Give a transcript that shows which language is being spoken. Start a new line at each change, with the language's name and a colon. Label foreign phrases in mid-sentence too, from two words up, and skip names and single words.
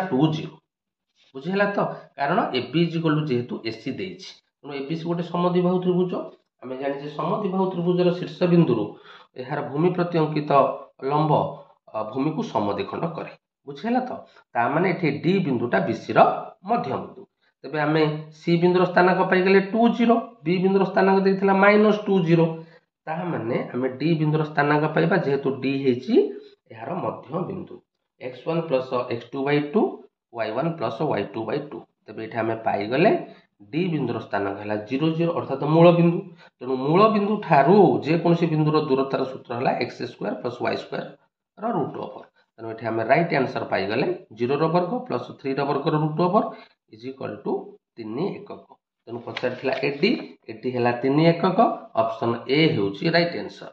Odia: 20 ବୁଝିହେଲା ତ କାରଣ ଏବି ଯେହେତୁ ଏସି ଦେଛି ତେଣୁ ଏବିସି ଗୋଟେ ସମଦ୍ୱିବାହୁ ତ୍ରିଭୁଜ ଆମେ ଜାଣି ଯେ ସମଦ୍ୱିବାହୁ ତ୍ରିଭୁଜର ଶୀର୍ଷ ବିନ୍ଦୁରୁ ଏହାର ଭୂମି ପ୍ରତି ଅଙ୍କିତ ଲମ୍ବ ଭୂମିକୁ ସମଦ୍ୱିଖଣ୍ଡ କରେ ବୁଝିଲ ତ ତା ମାନେ ଏଠି ଡି ବିନ୍ଦୁଟା ବିସି ର ମଧ୍ୟ ବିନ୍ଦୁ ତେବେ ଆମେ ସି ବିନ୍ଦୁର ସ୍ଥାନାଙ୍କ ପାଇ ଗଲେ 20 ବି ବିନ୍ଦୁର ସ୍ଥାନାଙ୍କ ଦେଇଥିଲା -20 ତା ମାନେ ଆମେ ଡି ବିନ୍ଦୁର ସ୍ଥାନାଙ୍କ ପାଇବା ଯେହେତୁ ଡି ହେଉଛି ଏହାର ମଧ୍ୟ ବିନ୍ଦୁ x1 + x2/2 y1 + y2/2 ତେବେ ଏଠି ଆମେ ପାଇ ଗଲେ ଡି ବିନ୍ଦୁର ସ୍ଥାନାଙ୍କ ହେଲା 0 0 ଅର୍ଥାତ ମୂଳ ବିନ୍ଦୁ ତେଣୁ ମୂଳ ବିନ୍ଦୁ ଠାରୁ ଯେ କୌଣସି ବିନ୍ଦୁର ଦୂରତାର ସୂତ୍ର ହେଲା x² + y² ର
English: root over
Odia: ତେଣୁ ଏଠି ଆମେ
English: right answer
Odia: ପାଇ ଗଲେ 0 ର ବର୍ଗ + 3 ର ବର୍ଗ ର
English: root over
Odia: = 3 ଏକକ ତେଣୁ ପଚାର ଏଡି ଏଟି ହେ 3 ଏକକ ଅପସନ ଏ ହେଉଛି
English: right answer.